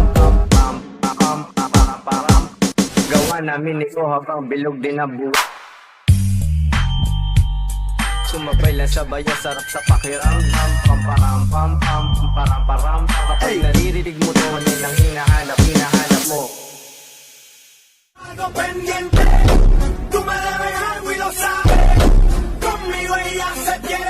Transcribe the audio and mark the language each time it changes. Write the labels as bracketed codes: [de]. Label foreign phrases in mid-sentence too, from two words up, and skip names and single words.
[tl] Pam, pam, pam, pamparam, param. Gawa namin ito habang bilog din ang buhay. Sumabay lang sabayo, sarap sa pakiramdam. Pamparam, pam, pam, pamparam, param. Kapag naririnig mo to, kami nang hinahanap mo. [es] Algo pendiente, tú me debes algo y lo sabes. Conmigo ella se quiere.